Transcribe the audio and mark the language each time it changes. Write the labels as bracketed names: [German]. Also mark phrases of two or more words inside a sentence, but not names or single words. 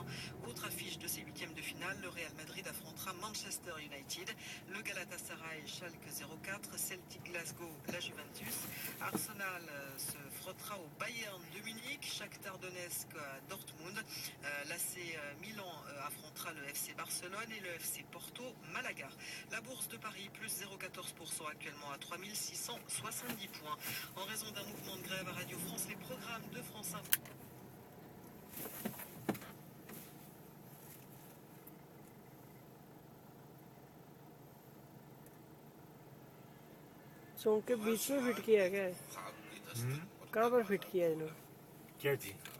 [French] Autre affiche de ces 8e de finale, le Real Madrid affrontera Manchester United, le Galatasaray Schalke 04, Celtic Glasgow la Juventus, Arsenal se frottera au Bayern de Munich, Shakhtar Donetsk à Dortmund, l'AC Milan affrontera le FC Barcelone et le FC Porto Malaga. La bourse de Paris plus 0,14% actuellement à 3670 points. En raison d'un mouvement de grève à Radio France, les programmes de France Info. [Hindi] चौक के बीच में फिट किया है क्या? कहाँ पर फिट किया है इन्होंने? क्या जी?